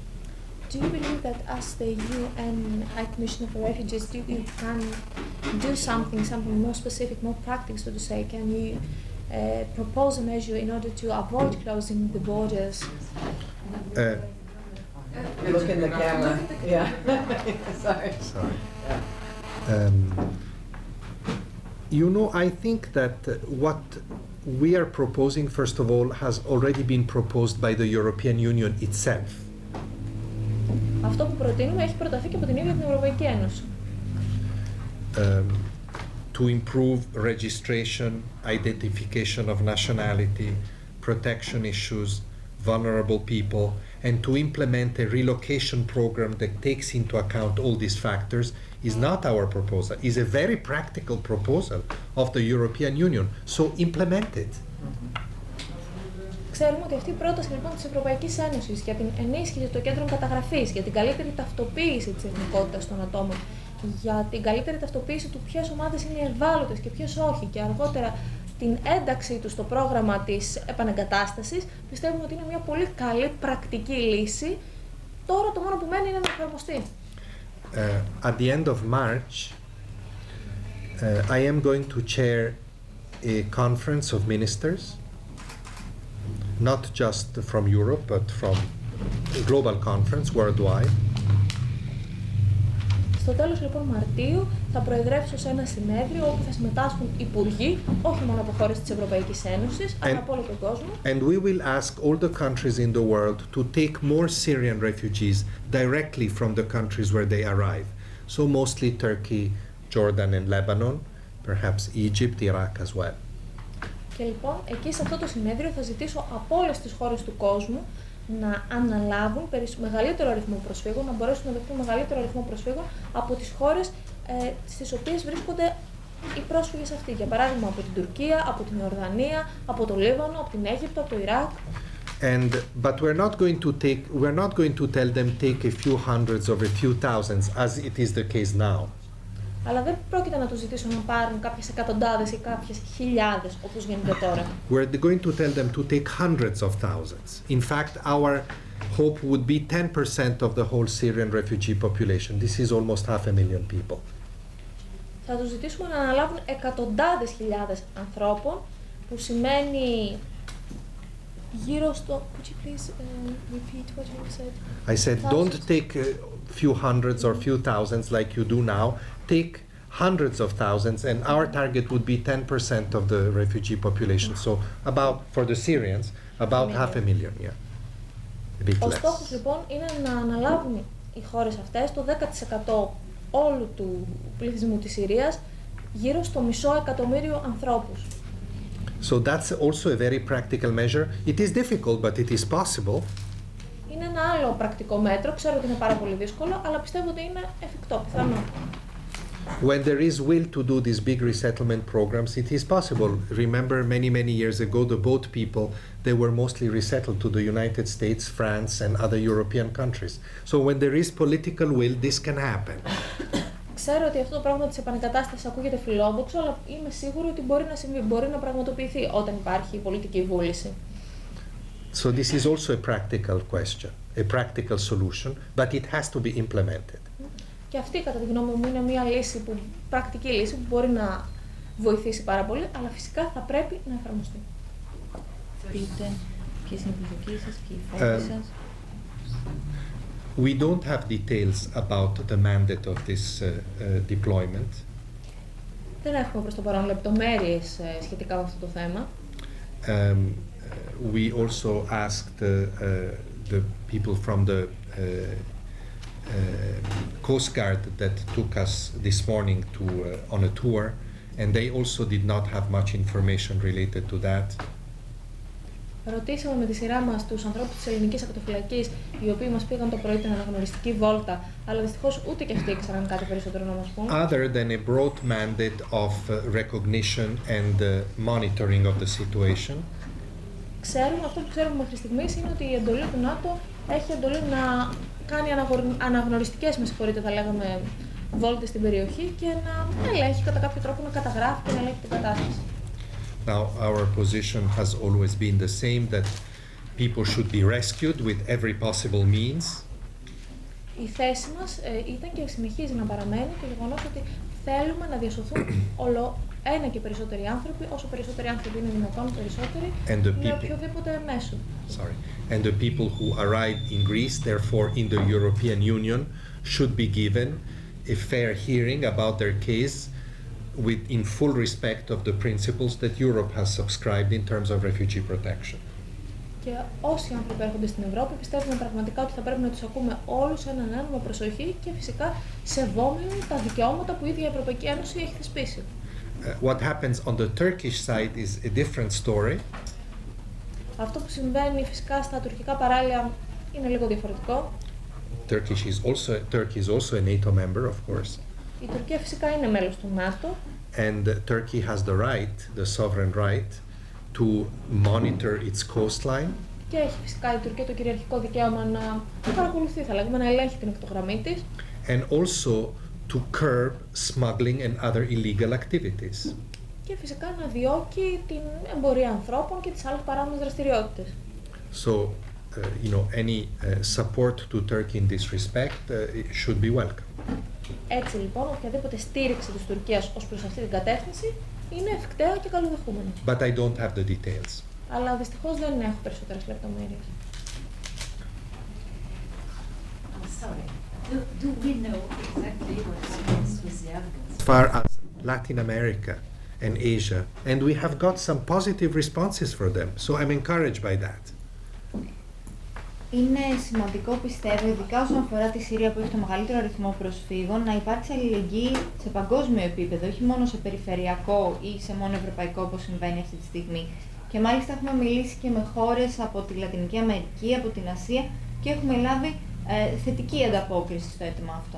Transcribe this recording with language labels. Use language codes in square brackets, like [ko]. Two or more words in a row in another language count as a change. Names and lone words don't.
[en] Do you believe that as the UN High Commissioner for Refugees, you can do something more specific, more practical, so to say? Can you propose a measure in order to avoid closing the borders? Look in the camera. Yeah. Sorry. You know, I think that what we are proposing, first of all, has already been proposed by the European Union itself. [el] Αυτό που προτείνουμε έχει προταθεί και από την ίδια την Ευρωπαϊκή Ένωση. [en] To improve registration, identification of nationality, protection issues, vulnerable people, and to implement a relocation program that takes into account all these factors is not our proposal. It's a very practical proposal of the European Union. So implement it. [el] Ξέρουμε ότι αυτή η πρόταση λοιπόν της Ευρωπαϊκής Ένωσης για την ενίσχυση των κέντρων καταγραφής, για την καλύτερη ταυτοποίηση της εθνικότητας των ατόμων, για την καλύτερη ταυτοποίηση του ποιες ομάδες είναι ευάλωτες και ποιες όχι, και αργότερα την ένταξή του στο πρόγραμμα της επανεγκατάστασης, πιστεύουμε ότι είναι μια πολύ καλή πρακτική λύση. Τώρα το μόνο που μένει είναι να εφαρμοστεί. [en] At the end of March, I am going to chair a conference of ministers, not just from Europe, but from a global conference worldwide. [el] Στο τέλος λοιπόν Μαρτίου θα προεδρεύσω σε ένα συνέδριο όπου θα συμμετάσχουν υπουργοί, όχι μόνο από χώρες της Ευρωπαϊκής Ένωσης, αλλά από όλο τον κόσμο. [en] And we will ask all the countries in the world to take more Syrian refugees directly from the countries where they arrive. So mostly Turkey, Jordan and Lebanon, perhaps Egypt, Iraq as well. [el] Και λοιπόν, εκεί σε αυτό το συνέδριο θα ζητήσω από όλες τις χώρες του κόσμου να αναλάβουν μεγαλύτερο αριθμό προσφύγων, να μπορέσουν να δεχτούν μεγαλύτερο αριθμό προσφύγων από τις χώρες στις οποίες βρίσκονται οι πρόσφυγες αυτοί. Για παράδειγμα, από την Τουρκία, από την Ιορδανία, από το Λίβανο, από την Αίγυπτο, από το Ιράκ. [en] But we're not going to tell them take a few hundreds or a few thousands, as it is the case now. [el] Αλλά δεν πρόκειται να τους ζητήσω να πάρουν κάποιες εκατοντάδες ή κάποιες χιλιάδες, όπως γίνεται τώρα. [en] We're going to tell them to take hundreds of thousands. In fact, our hope would be 10% of the whole Syrian refugee population. This is almost 500,000 people. [el] Θα τους ζητήσουμε να αναλάβουν εκατοντάδες χιλιάδες ανθρώπων, που σημαίνει γύρω στο... [en] Could you please repeat what you said? I said, don't take a few hundreds or few thousands like you do now. Take hundreds of thousands, and our target would be 10% of the refugee population. So about, for the Syrians, about 500,000, yeah. A bit [el] Ο [en] less. [el] στόχος λοιπόν είναι να αναλάβουν οι χώρες αυτές το 10% όλου του πληθυσμού της Συρίας, γύρω στο 500,000 ανθρώπους. [en] So that's also a very practical measure. It is difficult, but it is possible. [el] Είναι ένα άλλο πρακτικό μέτρο, ξέρω ότι είναι πάρα πολύ δύσκολο, αλλά πιστεύω ότι είναι εφικτό, πιθανό. [en] When there is will to do these big resettlement programs, it is possible. Remember, many years ago, the boat people, they were mostly resettled to the United States, France, and other European countries. So when there is political will, this can happen. [el] Ξέρω ότι αυτό το πράγμα της επανεγκατάστασης ακούγεται φιλόδοξο, αλλά είμαι σίγουρη ότι μπορεί να συμβεί, μπορεί να πραγματοποιηθεί όταν υπάρχει πολιτική βούληση. [en] So this is also a practical question, a practical solution, but it has to be implemented. [el] Και αυτή, κατά τη γνώμη μου, είναι μια λύση πρακτική λύση που μπορεί να βοηθήσει πάρα πολύ, αλλά φυσικά θα πρέπει να εφαρμοστεί. Πείτε, ποιες είναι οι προσδοκίες σας, ποιοι οι φόβοι σας. [en] We don't have details about the mandate of this deployment. [el] Δεν έχουμε προς το παρόν λεπτομέρειες σχετικά με αυτό το θέμα. [en] We also asked the people from the Coast Guard that took us this morning on a tour, and they also did not have much information related to that. [el] Ρωτήσαμε με τη σειρά μας τους ανθρώπους της ελληνικής ακτοφυλακής, οι οποίοι μας πήγαν το πρωί την αναγνωριστική βόλτα, αλλά δυστυχώς ούτε και αυτοί ήξεραν κάτι περισσότερο να μας πούν. [en] Other than a broad mandate of recognition and monitoring of the situation. [el] Αυτό που ξέρουμε μέχρι στιγμής είναι ότι η εντολή του ΝΑΤΟ έχει εντολή να κάνει αναγνωριστικές, θα λέγαμε, βόλτες στην περιοχή και να ελέγχει κατά κάποιο τρόπο, να καταγράφει και να ελέγχει την κατάσταση. [en] Now, our position has always been the same, that people should be rescued with every possible means. [el] Η θέση μας ήταν και συνεχίζει να παραμένει το γεγονός ότι θέλουμε να διασωθούν ένα και περισσότεροι άνθρωποι, όσο περισσότεροι άνθρωποι είναι δυνατόν περισσότεροι, με οποιοδήποτε μέσο. [en] And the people who arrived in Greece, therefore in the European Union, should be given a fair hearing about their case, in full respect of the principles that Europe has subscribed in terms of refugee protection. [el] Και όσοι άνθρωποι έρχονται στην Ευρώπη, πιστεύουμε πραγματικά ότι θα πρέπει να τους ακούμε όλους έναν με προσοχή και φυσικά σεβόμενοι τα δικαιώματα που η ίδια η Ευρωπαϊκή Ένωση έχει θεσπίσει. [en] What happens on the Turkish side is a different story. [el] Αυτό που συμβαίνει φυσικά στα τουρκικά παράλια είναι λίγο διαφορετικό. [en] Turkey is also a NATO member, of course. [el] Η Τουρκία φυσικά είναι μέλος του ΝΑΤΟ. [en] And Turkey has the right, the sovereign right, to monitor its coastline. [el] Και έχει φυσικά η Τουρκία το κυριαρχικό δικαίωμα να παρακολουθεί, θα λέγαμε, να ελέγχει την ακτογραμμή της. [en] And also to curb smuggling and other illegal activities. [el] Και φυσικά να διώκει την εμπορία ανθρώπων και τις άλλες παράνομες δραστηριότητες. [en] So, any support to Turkey in this respect should be welcome. [el] Έτσι λοιπόν, οποιαδήποτε στήριξη της Τουρκίας ως προς αυτή την κατεύθυνση είναι ευκταία και καλοδεχούμενη. [en] But I don't have the details. [el] Αλλά δυστυχώς δεν έχω περισσότερες λεπτομέρειες. [en] Sorry. Do we know exactly what happens with the Afghans? As far as Latin America and Asia, and we have got some positive responses for them, so I'm encouraged by that. [el] Είναι σημαντικό, πιστεύω, ειδικά όσον αφορά τη Συρία που έχει το μεγαλύτερο αριθμό προσφύγων, να υπάρξει αλληλεγγύη σε παγκόσμιο επίπεδο, όχι μόνο σε περιφερειακό ή σε μόνο ευρωπαϊκό όπως συμβαίνει αυτή τη στιγμή. Και μάλιστα έχουμε μιλήσει και με χώρες από τη Λατινική Αμερική, από την Ασία και έχουμε λάβει θετική ανταπόκριση στο αίτημα αυτό.